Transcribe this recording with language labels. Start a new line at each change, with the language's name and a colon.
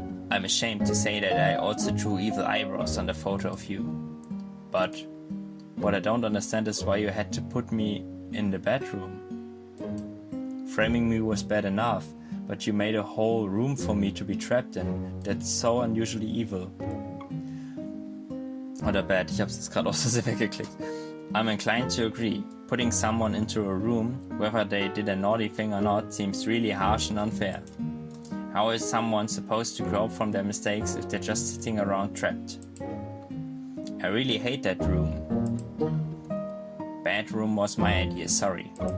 English: I'm ashamed to say that I also drew evil eyebrows on the photo of you. But what I don't understand is why you had to put me in the bedroom. Framing me was bad enough, but you made a whole room for me to be trapped in. That's so unusually evil.
German: Oder bad, ich hab's jetzt gerade aus Versehen weggeklickt.
English: I'm inclined to agree. Putting someone into a room, whether they did a naughty thing or not, seems really harsh and unfair. How is someone supposed to grow from their mistakes if they're just sitting around trapped? I really hate that room. Bad room was my idea, sorry.